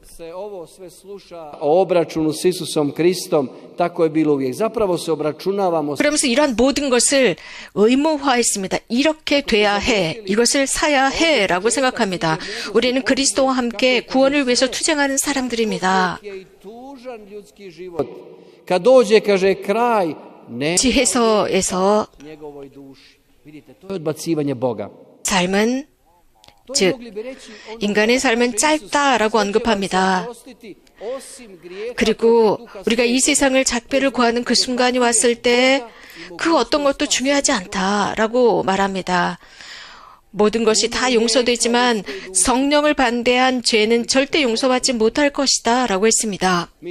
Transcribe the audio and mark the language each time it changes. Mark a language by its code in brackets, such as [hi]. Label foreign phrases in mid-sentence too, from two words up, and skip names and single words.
[ko] 그러면서 이런 모든 것을 의무화했습니다. 이렇게 돼야 해, 이것을 사야 해라고 생각합니다. 우리는 그리스도와 함께 구원을 위해서 투쟁하는 사람들입니다. [hr] tužan ljudski život, kad dođe, kaže, kraj, ne [ko] 지혜서에서 [hr] njegovoj duši. Vidite, to je odbacivanje Boga. [ko] 삶은, 즉 인간의 삶은 짧다라고 언급합니다. 그리고 우리가 이 세상을 작별을 구하는 그 순간이 왔을 때 그 어떤 것도 중요하지 않다라고 말합니다. 모든 것이 다 용서되지만 성령을 반대한 죄는 절대 용서받지 못할 것이다 라고 했습니다.